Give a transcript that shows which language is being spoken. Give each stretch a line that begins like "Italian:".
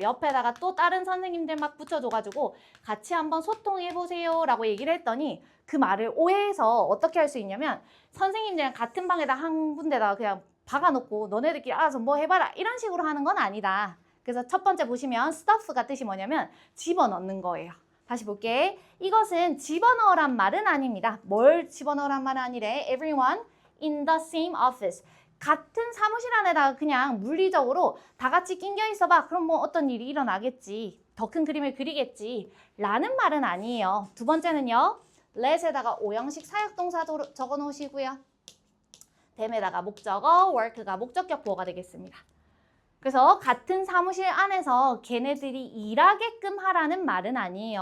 Korean: 옆에다가 또 다른 선생님들 막 붙여줘가지고 같이 한번 소통해보세요 라고 얘기를 했더니 그 말을 오해해서 어떻게 할 수 있냐면 선생님들이랑 같은 방에다 한 군데다가 그냥 박아놓고 너네들끼리 알아서 뭐 해봐라 이런 식으로 하는 건 아니다. 그래서 첫 번째 보시면 stuff가 뜻이 뭐냐면 집어넣는 거예요. 다시 볼게. 이것은 집어넣으란 말은 아닙니다. 뭘 집어넣으란 말은 아니래.
English: Everyone in the same office.
Korean: 같은 사무실 안에다가 그냥 물리적으로 다 같이 낑겨 있어봐. 그럼 뭐 어떤 일이 일어나겠지. 더 큰 그림을 그리겠지. 라는 말은 아니에요. 두 번째는요. let에다가 오형식 사역동사 적어 놓으시고요. them에다가 목적어, work가 목적격 보어가 되겠습니다. 그래서 같은 사무실 안에서 걔네들이 일하게끔 하라는 말은 아니에요.